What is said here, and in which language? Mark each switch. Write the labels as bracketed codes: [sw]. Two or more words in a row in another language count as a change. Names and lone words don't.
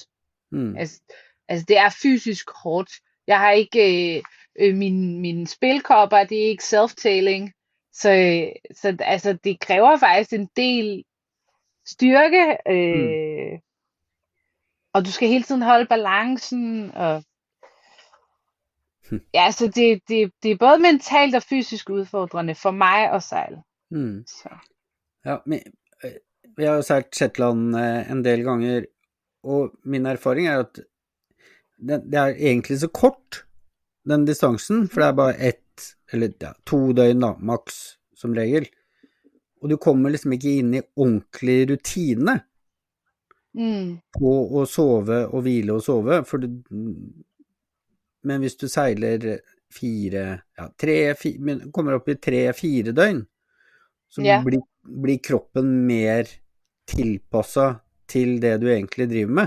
[da] Altså det er fysisk hårdt. Jeg har ikke mine spilkopper, det er ikke self-tailing, så altså det kræver faktisk en del styrke, og du skal hele tiden holde balancen, og ja, så det er både mentalt og fysisk udfordrende for mig at sejle. Så. [no] Ja, men vi har jo sejlet Shetland en del ganger, og min erfaring er at det er egentlig så kort, den distansen, for det er bare 1 eller 2 døgn da, maks som regel. Og du kommer liksom ikke inn i ordentlig rutine på å sove og hvile og sove, men hvis du seiler 3-4, kommer opp i 3-4 døgn, så blir kroppen mer tilpasset til det du egentlig driver med.